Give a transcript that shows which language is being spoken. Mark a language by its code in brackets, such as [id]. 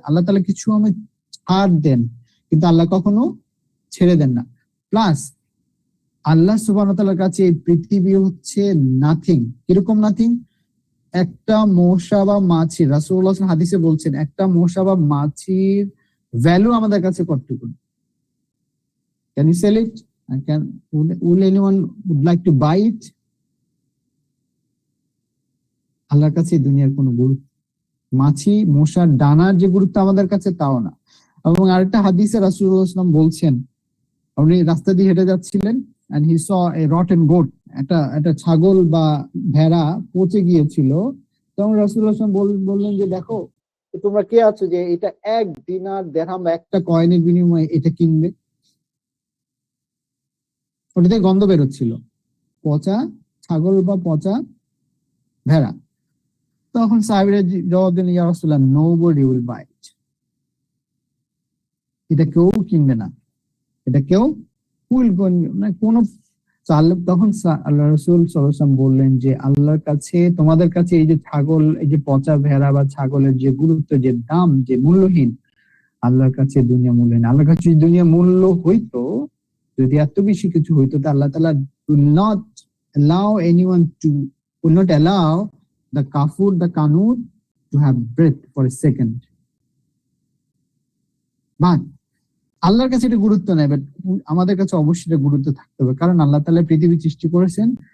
[bn] আল্লাহ তাআলা কিছু আমি ছাড় দেন, কিন্তু আল্লাহ কখনো ছেড়ে দেন না। প্লাস আল্লাহ সুবহানাহু ওয়া তাআলার কাছে এই পৃথিবী হচ্ছে নাথিং। কিরকম নাথিং? একটা মশা বা মাছি, রাসূলুল্লাহ সাল্লাল্লাহু আলাইহি ওয়াসাল্লাম হাদিসে বলছেন, একটা মশা বা মাছির ভ্যালু আমাদের কাছে কতটুকু? [en] Can you sell it? Will anyone would like to buy it? [bn] আল্লাহর কাছে দুনিয়ার কোনো গুরুত্ব, মাছি মশার ডানার যে গুরুত্ব আমাদের কাছে তাও না। এবং আরেকটা হাদিসে রাসূলুল্লাহ সাল্লাল্লাহু আলাইহি ওয়াসাল্লাম বলছেন, উনি রাস্তা দিয়ে হেঁটে যাচ্ছিলেন, [en] and he saw a rotten goat, [bn] একটা ছাগল বা ভেড়া পচে গিয়েছিল। তখন রাসূলুল্লাহ সাল্লাল্লাহু আলাইহি ওয়াসাল্লাম বললেন যে, দেখো তোমরা কে আছো যে এটা 1 দিনার দিরহাম, একটা কয়েনের বিনিময়ে এটা কিনবে? ওটাতে গন্ধ বেরোচ্ছিল, পচা ছাগল বা পচা ভেড়া। তখন সাহাবীরা জবাব দিলেন, ইয়া রাসূলুল্লাহ, [en] nobody will buy it, [bn] এটা কেউ কিনবে না, এটা কেউ না কোনো। তখন আল্লাহ রাসূল সাল্লাল্লাহু আলাইহি ওয়াসাল্লাম বললেন যে, আল্লাহর কাছে তোমাদের কাছে এই যে ছাগল, এই যে পচা ভেড়া বা ছাগলের যে গুরুত্ব, যে দাম, যে মূল্যহীন, আল্লাহর কাছে দুনিয়া মূল্যহীন। আল্লাহর কাছে যদি দুনিয়া মূল্য হইতো, যদি এত বেশি কিছু হইতো, তা আল্লাহ তাআলা [en] will not allow anyone to, will not allow the kafur, the kanud to have breath for a second. [bn] But আল্লাহর কাছে এটা গুরুত্ব নেই, বাট আমাদের কাছে অবশ্যই এটা গুরুত্ব থাকতে হবে, কারণ আল্লাহ তাআলা পৃথিবী সৃষ্টি করেছেন।